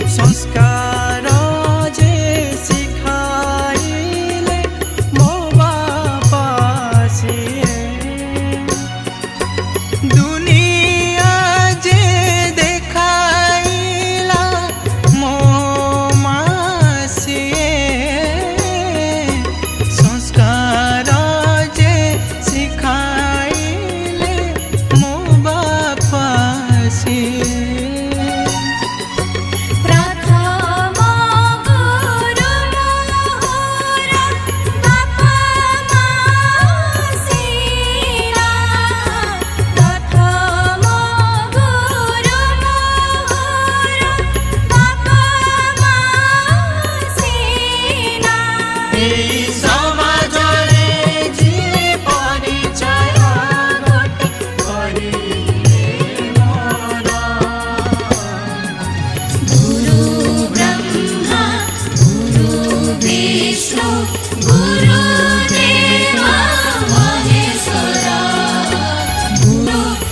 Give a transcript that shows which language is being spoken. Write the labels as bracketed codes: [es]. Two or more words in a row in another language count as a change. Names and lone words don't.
[or] ସଂସ୍କାର ଯେ ଶିଖାଇଲେ ମୋ ବାପା ସିଏ ଦୁନିଆ ଯେ ଦେଖାଇଲା ମୋ ମାଁ ସିଏ ସଂସ୍କାର ଯେ ଶିଖାଇଲେ ମୋ ବାପା ସିଏ ପ୍ରଥମ ଗୁରୁ ମୋର ବାପା ମାସିନା ପ୍ରଥମ ଗୁରୁ ମୋର ବାପା ମାସିନା ଏଇ ସମାଜରେ ଯିଏ ପରିଚୟ ଗୋଟେ କରିଲେ ମୋର [sa] गुरु ब्रह्मा गुरु विष्णु गुरु देवा महेश्वरा गुरु